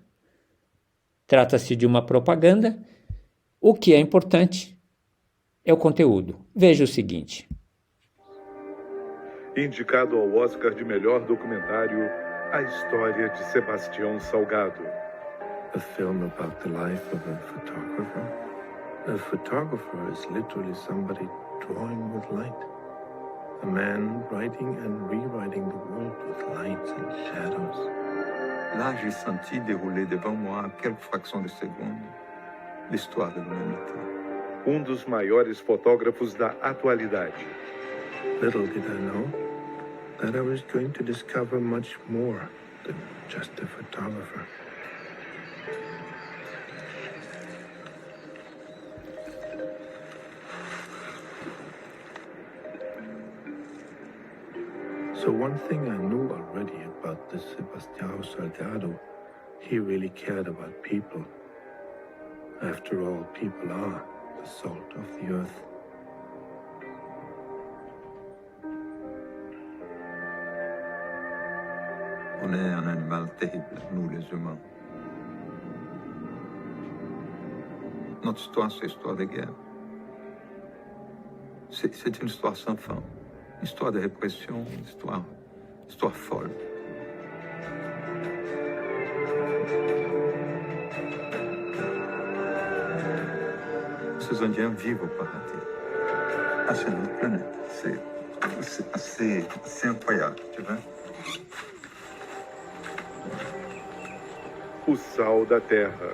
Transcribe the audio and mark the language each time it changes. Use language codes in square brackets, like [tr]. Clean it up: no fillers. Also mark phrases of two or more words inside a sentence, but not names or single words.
[pt] Trata-se de uma propaganda. O que é importante é o conteúdo. Veja o seguinte. Indicado ao Oscar de melhor documentário, A História de Sebastião Salgado. [en] A film about the life of a photographer. A photographer is literally somebody drawing with light. A man writing and rewriting the world with lights and shadows. [fr] Là, j'ai senti dérouler devant moi, à quelques fractions de seconde, l'histoire de l'humanité. [pt] Dos maiores fotógrafos da atualidade. [en] Little did I know that I was going to discover much more than just a photographer. So one thing I knew already about this Sebastião Salgado, he really cared about people. After all, people are the salt of the earth. [fr] On est un animal terrible, nous les humains. Notre histoire, c'est l'histoire des guerres. C'est une histoire sans fin. Une histoire de répression, une histoire folle. Ces Indiens vivent au paradis. Ah, c'est notre planète. C'est assez incroyable, tu vois. [pt] O Sal da Terra.